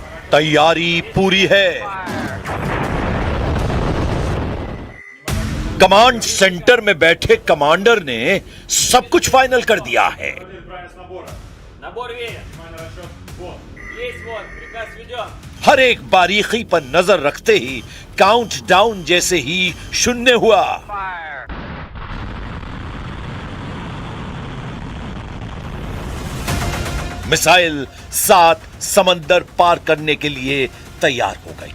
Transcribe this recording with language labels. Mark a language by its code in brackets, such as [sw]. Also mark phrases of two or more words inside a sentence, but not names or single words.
[hi] तैयारी पूरी है। [en] command center [hi] में बैठे कमांडर ने सब कुछ फाइनल कर दिया है। [ru] Набор верен. Есть вот, приказ введен. [hi] हर एक बारीकी पर नजर रखते ही काउंटडाउन जैसे ही शून्य हुआ। मिसाइल 7 समंदर पार करने के लिए तैयार हो गई।